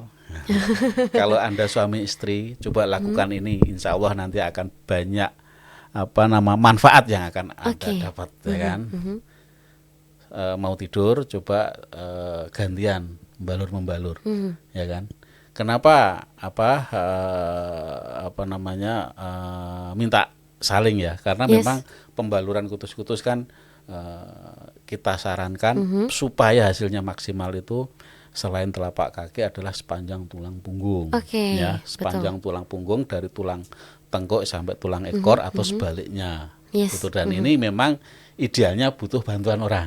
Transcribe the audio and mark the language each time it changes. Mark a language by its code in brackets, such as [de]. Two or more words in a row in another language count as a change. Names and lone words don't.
[id] Kalau Anda suami istri coba lakukan ini, [ar] insya Allah [id] nanti akan banyak manfaat yang akan Anda Oke. dapat ya kan. Mau tidur coba gantian membalur ya kan. Kenapa minta saling ya? Karena Yes. memang pembaluran kutus-kutus kan kita sarankan supaya hasilnya maksimal itu selain telapak kaki adalah sepanjang tulang punggung. Oke, Ya, sepanjang tulang punggung dari tulang tengkuk sampai tulang ekor atau sebaliknya. Yes. Gitu. Dan ini memang idealnya butuh bantuan orang.